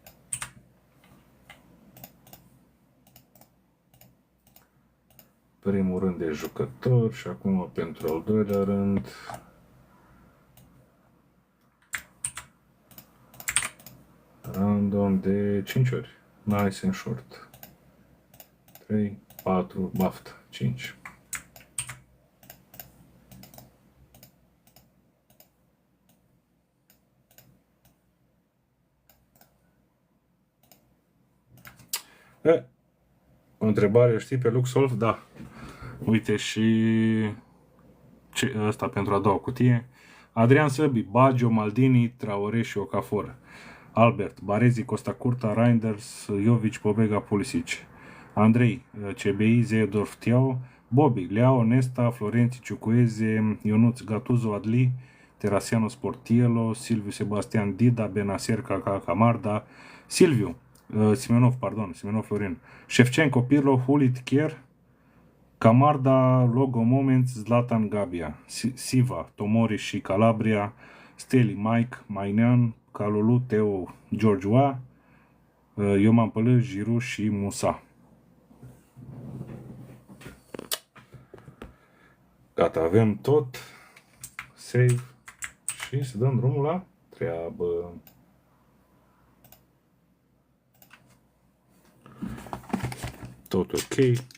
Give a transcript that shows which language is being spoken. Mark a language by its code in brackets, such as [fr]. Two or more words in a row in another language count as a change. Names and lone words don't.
[ro] Primul rând de jucător și acum pentru al doilea rând. Random de 5 ori. [en] Nice and short. 3, 4, [ro] baftă, 5. O întrebare, știi, pe Luxolv? Da. Uite și ăsta pentru a doua cutie. Adrian Săbi, Baggio, Maldini, Traore și Okafor. Albert, Barezi, Costa Curta, Reinders, Jovic, Pobega, Pulisic. Andrei, CBI, Zeedorf, Teo. Bobby, Leao, Nesta, Florenții Ciucueze, Ionuț, Gattuso, Adli, Terasiano, Sportiello, Silviu Sebastian, Dida, Benacer, Caca, Camarda, Silviu, Simenov, Florin, Shevchenko, Pirlo, Hulit, Kier, Camarda, Logo Moments, Zlatan, Gabia, Siva, Tomori și Calabria, Steli, Mike, Mainean, Calulu, Teo, George Wa, Ioman Pălă, Giroud și Musa. Gata, avem tot. Save. Și să dăm drumul la treabă. Tot ok.